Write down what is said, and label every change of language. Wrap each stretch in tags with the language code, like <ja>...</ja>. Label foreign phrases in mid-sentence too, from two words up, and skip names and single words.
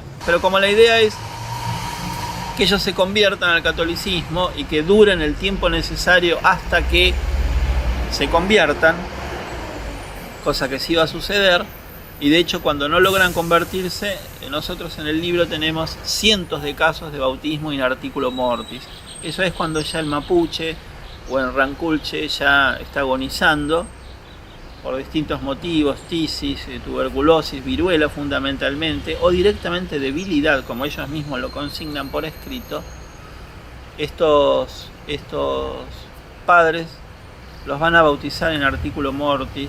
<es>Pero como la idea es que ellos se conviertan al catolicismo y que duren el tiempo necesario hasta que se conviertan, cosa que sí va a suceder, y de hecho cuando no logran convertirse, nosotros en el libro tenemos cientos de casos de bautismo</es> <la>in articulo mortis.</la> <es>Eso es cuando ya el mapuche o el ranculche ya está agonizando por distintos motivos, tisis, tuberculosis, viruela fundamentalmente, o directamente debilidad, como ellos mismos lo consignan por escrito. Estos padres los van a bautizar en</es> <la>articulo mortis.</la>